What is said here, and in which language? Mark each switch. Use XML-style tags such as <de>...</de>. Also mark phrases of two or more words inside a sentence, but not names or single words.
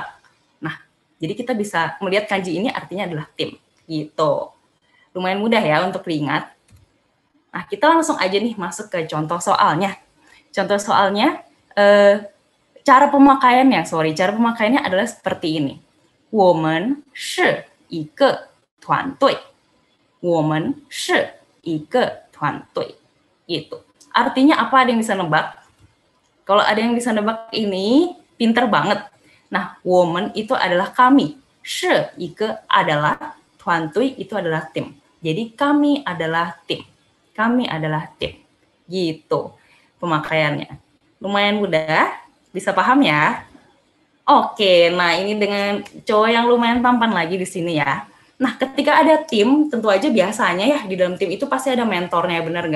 <id>Nah, jadi kita bisa melihat kanji ini artinya adalah tim gitu. Lumayan mudah ya untuk diingat. Nah, kita langsung aja nih masuk ke contoh soalnya. Contoh soalnya cara pemakaiannya adalah seperti ini.</id> <zh>我们是一个团队。我们是一个团队。Gitu.</zh> <id>Artinya apa, ada yang bisa nebak? Kalau ada yang bisa nebak ini, pinter banget. Nah, 我们 itu adalah kami.</id> <zh>是一个</zh> <id>adalah, 团队 itu adalah tim. Jadi kami adalah tim. Kami adalah tim. Gitu pemakaiannya. Lumayan mudah, bisa paham ya? Oke, nah ini dengan cowok yang lumayan tampan lagi di sini ya. Nah, ketika ada tim, tentu aja biasanya ya di dalam tim itu pasti ada mentornya, benar nggak?</id>